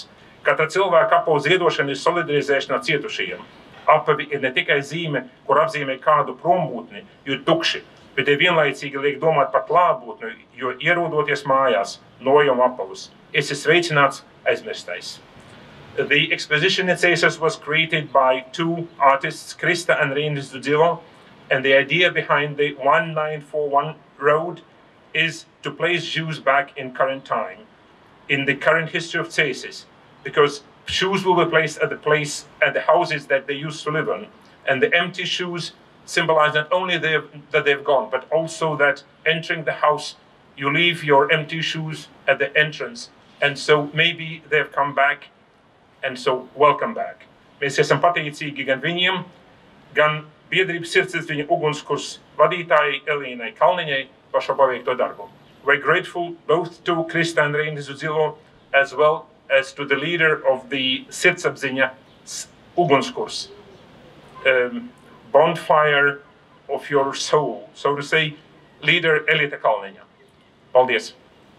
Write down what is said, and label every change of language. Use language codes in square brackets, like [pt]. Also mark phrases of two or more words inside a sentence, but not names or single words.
[lv] Katra cilvēka apavu ziedošana ir solidarizēšana cietušajiem. Apavi ir ne tikai zīme, kur apzīmē kādu prombūtni, jo ir tukši, bet ir vienlaicīgi liek domāt par klātbūtni, jo ierodoties mājās, nojam apavus. Esi sveicināts aizmirstais. [en] The exposition at Cēsis was created by two artists, Krista and Rīnis Dudzilo, and the idea behind the 1941 road is to place Jews back in current time, in the current history of Cēsis, because shoes will be placed at the houses that they used to live in, and the empty shoes symbolize not only that they've gone, but also that entering the house, you leave your empty shoes at the entrance, and so maybe they've come back, and so welcome back. [lv] Mēs esam pateicīgi gan viņiem, gan biedrības sirdsapziņa ugunskurs vadītājai Elīnai Kalniņai par šo paveikto darbu. [en] We're grateful both to Krista and Rīnis Dudzilo, as well as to the leader of the [lv] sirdsapziņa ugunskurs, [en] bonfire of your soul, so to say, leader Elīta Kalniņa. [lv] Paldies!